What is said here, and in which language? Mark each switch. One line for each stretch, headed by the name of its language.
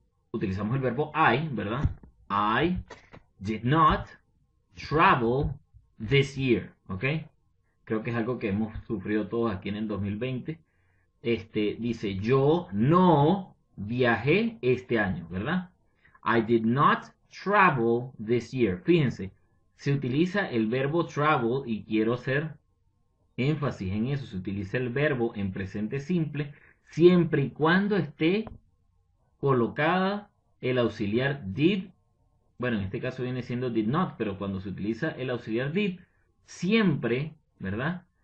Spanish: Utilizamos el verbo I, ¿verdad?
English: I did not travel this year, ¿ok?
Spanish: Creo que es algo que hemos sufrido todos aquí en el 2020. Dice, yo no viajé este año, ¿verdad?
English: I did not travel this year.
Spanish: Fíjense, se utiliza el verbo travel y quiero hacer énfasis en eso. Se utiliza el verbo en presente simple siempre y cuando esté colocada el auxiliar did. Bueno, en este caso viene siendo did not, pero cuando se utiliza el auxiliar did, siempre, ¿verdad?